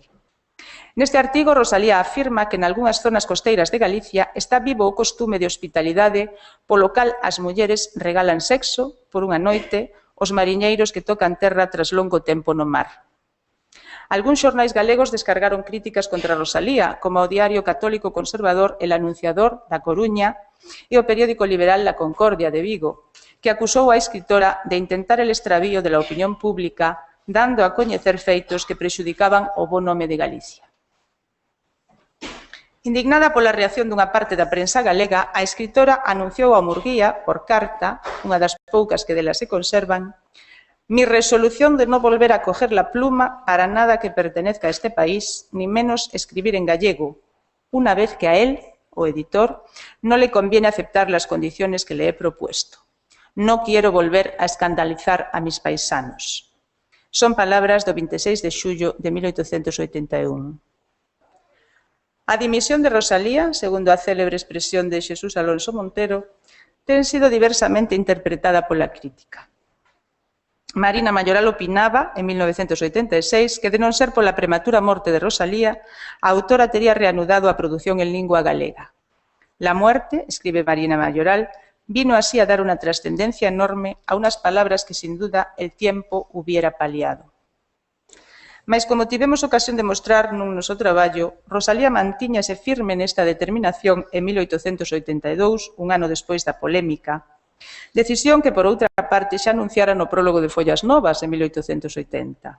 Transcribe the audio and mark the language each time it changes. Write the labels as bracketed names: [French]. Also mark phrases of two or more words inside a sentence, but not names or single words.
[Galician] Neste artigo, Rosalía afirma que nalgúnas zonas costeiras de Galicia está vivo o costume de hospitalidade polo cal as mulleres regalan sexo por unha noite aos mariñeiros que tocan terra tras longo tempo no mar. Algúns xornais galegos descargaron críticas contra Rosalía, como o diario católico conservador El Anunciador, da Coruña, e o periódico liberal La Concordia, de Vigo, que acusou a escritora de intentar [Spanish] el extravío de la opinión pública [Galician] dando a coñecer feitos que prexudicaban o bo nome de Galicia. Indignada pola reacción dunha parte da prensa galega, a escritora anunciou a Murguía, por carta, unha das poucas que dela se conservan, [Spanish] «Mi resolución de no volver a coger la pluma para nada que pertenezca a este país, ni menos escribir en gallego, una vez que a él, o editor, no le conviene aceptar las condiciones que le he propuesto. No quiero volver a escandalizar a mis paisanos». [Galician] Son palabras do 26 de xullo de 1881. A dimisión de Rosalía, segundo a célebre expresión de Xesús Alonso Montero, ten sido diversamente interpretada pola crítica. Marina Mayoral opinaba, en 1986, que de non ser pola prematura morte de Rosalía, a autora tería reanudado a produción en lingua galega. [Spanish] La muerte, escribe Marina Mayoral, vino así a dar una trascendencia enorme a unas palabras que sin duda el tiempo hubiera paliado. [Galician] Mais, como tivemos ocasión de mostrar nun noso traballo, Rosalía mantíñase firme nesta determinación en 1882, un ano despois da polémica, decisión que, por outra parte, xa anunciara no prólogo de Follas Novas en 1880.